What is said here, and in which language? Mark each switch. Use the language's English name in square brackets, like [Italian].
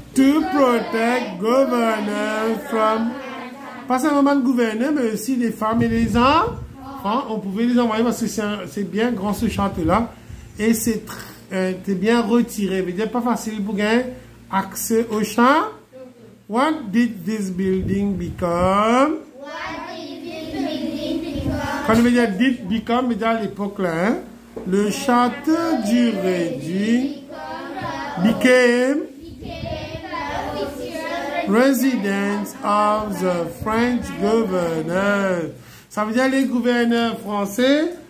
[English] To protect governors from... [French] Pas seulement le gouverneur, mais aussi les femmes et les enfants. On pouvait les envoyer parce que c'est bien grand ce château-là. Et c'est bien retiré. Ça veut dire pas facile pour gagner accès au champ. [English] What did this building become? What did this building become? [French] Quand on veut dire [English] did become, [French] veut dire à l'époque là, hein? Le château du réduit [English] became residence of the French governor. [French] Ça veut dire les gouverneurs français